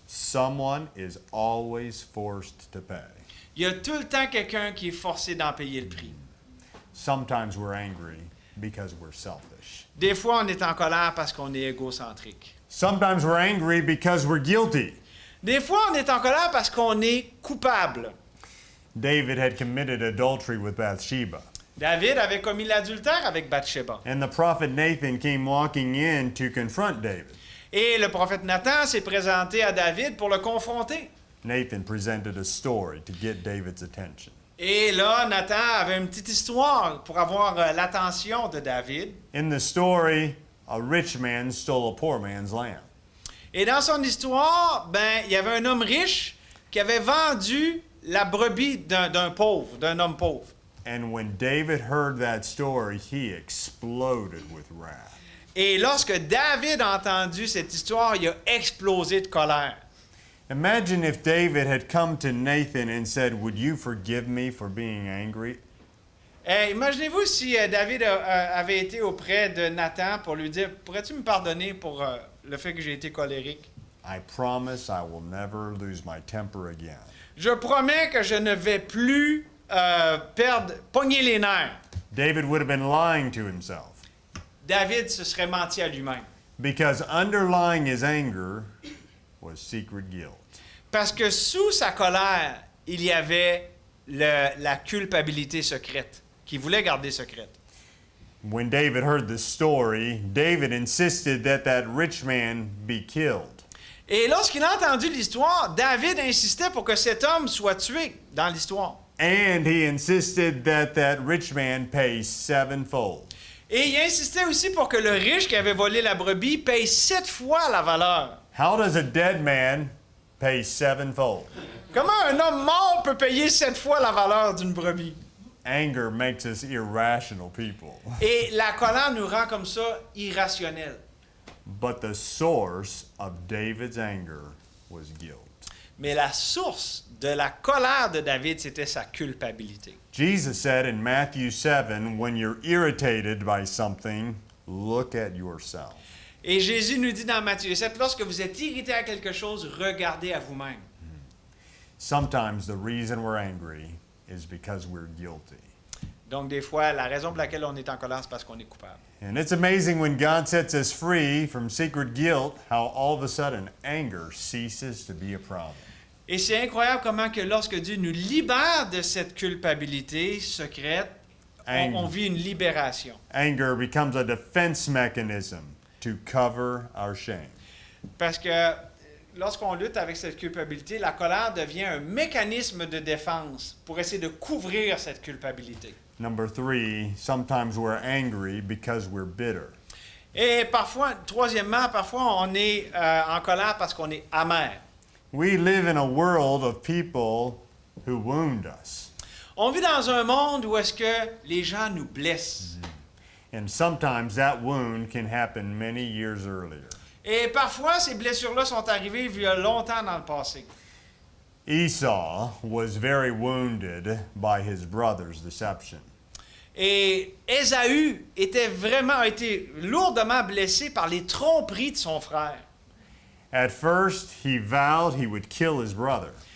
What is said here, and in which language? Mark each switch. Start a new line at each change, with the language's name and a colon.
English: Someone is always forced to pay.
French: Il y a tout le temps quelqu'un qui est forcé d'en payer le prix.
English: Sometimes we're angry because we're selfish.
French: Des fois, on est en colère parce qu'on est égocentrique.
English: Sometimes we're angry because we're guilty.
French: Des fois, on est en colère parce qu'on est coupable.
English: David had committed adultery with Bathsheba.
French: David avait commis l'adultère avec Bathsheba.
English: And the prophet Nathan came walking in to confront David.
French: Et le prophète Nathan s'est présenté à David pour le confronter.
English: Nathan presented a story to get David's attention.
French: Et là, Nathan avait une petite histoire pour avoir l'attention de David.
English: In the story, a rich man stole a poor man's lamb.
French: Et dans son histoire, il y avait un homme riche qui avait vendu la brebis d'un homme pauvre.
English: And when David heard that story, he exploded with wrath.
French: Et lorsque David a entendu cette histoire, il a explosé de colère.
English: Imagine if David had come to Nathan and said, "Would you forgive me for being angry?"
French: Imaginez-vous si David avait été auprès de Nathan pour lui dire, pourrais-tu me pardonner pour le fait que j'ai été colérique?
English: I promise I will never lose my temper again.
French: Je promets que je ne vais plus pogner les nerfs.
English: David would have been lying to himself
French: David se serait menti à lui-même.
English: because underlying his anger was secret guilt.
French: Parce que sous sa colère, il y avait la culpabilité secrète, qu'il voulait garder secrète.
English: When David heard the story, David insisted that that rich man be killed.
French: Et lorsqu'il a entendu l'histoire, David insistait pour que cet homme soit tué dans l'histoire.
English: And he insisted that that rich man pay sevenfold.
French: Et il insistait aussi pour que le riche qui avait volé la brebis paye 7 fois la valeur.
English: How does a dead man pay sevenfold?
French: Comment un homme mort peut payer 7 fois la valeur d'une brebis?
English: Anger makes us irrational people.
French: Et la colère nous rend comme ça irrationnels.
English: But the source of David's anger was guilt.
French: Mais la source de la colère de David, c'était sa culpabilité.
English: Jesus said in Matthew 7, when you're irritated by something, look at yourself.
French: Et Jésus nous dit dans Matthieu 7, lorsque vous êtes irrité à quelque chose, regardez à vous-même.
English: Sometimes the reason we're angry is because we're guilty.
French: Donc des fois, la raison pour laquelle on est en colère, c'est parce qu'on est coupable.
English: And it's amazing when God sets us free from secret guilt, how all of a sudden anger ceases to be a problem.
French: Et c'est incroyable comment que lorsque Dieu nous libère de cette culpabilité secrète, on vit une libération.
English: Anger becomes a defense mechanism to cover our shame.
French: Parce que lorsqu'on lutte avec cette culpabilité, la colère devient un mécanisme de défense pour essayer de couvrir cette culpabilité.
English: Number 3, sometimes we're angry because we're bitter.
French: Et parfois, troisièmement, parfois on est en colère parce qu'on est amer.
English: We live in a world of people who wound us.
French: On vit dans un monde où est-ce que les gens nous blessent.
English: And sometimes that wound can happen many years earlier.
French: Et parfois, ces blessures-là sont arrivées il y a longtemps dans le passé.
English: Esau was very wounded by his brother's deception.
French: Et Ésaü a été lourdement blessé par les tromperies de son frère.
English: At first, he vowed he would kill his brother.